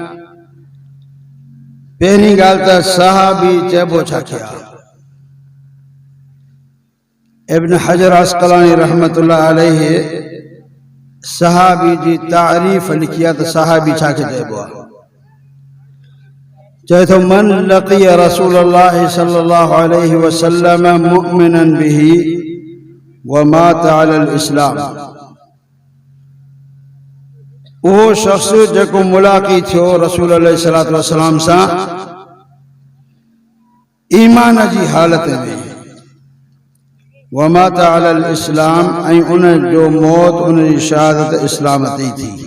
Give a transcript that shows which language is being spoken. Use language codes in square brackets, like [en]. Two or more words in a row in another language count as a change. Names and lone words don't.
[sd] पहिरीं ॻाल्हि त सहाबी चइबो छा आहे? इब्न हजर अस्क़लानी [ar] رحمة الله عليه [sd] सहाबी जी तारीफ़ लिखी आहे त सहाबी छा चइबो आहे? चए थो [ar] من لقي رسول الله صلى الله عليه وسلم مؤمنا به ومات على الإسلام. [sd] उहो शख़्स जेको मुलाक़ी थियो रसूल [ar] عليه الصلاة والسلام [sd] सां ईमान जी हालत में, [ar] ومات على الإسلام, [sd] ऐं उन जो मौत, उन जी शहादत इस्लाम ते थी।